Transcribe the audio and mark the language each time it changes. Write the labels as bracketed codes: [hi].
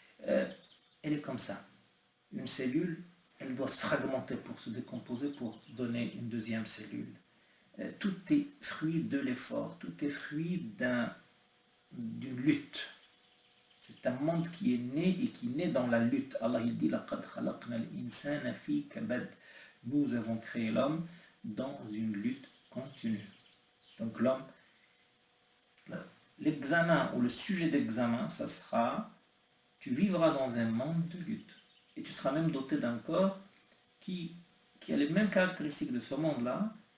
[fr] Elle est comme ça. Une cellule, elle doit se fragmenter pour se décomposer, pour donner une deuxième cellule. Tout est fruit de l'effort, tout est fruit d'une lutte. C'est un monde qui est né et qui naît dans la lutte. Allah il dit [ar] لَقَدْ خَلَقْنَا الْإِنسَانَ فِي كَبَدٍ. [fr] Nous avons créé l'homme dans une lutte continue. Donc l'homme, l'examen ou le sujet d'examen, ça sera, tu vivras dans un monde de lutte. Et tu seras même doté d'un corps qui a les mêmes caractéristiques de ce monde-là.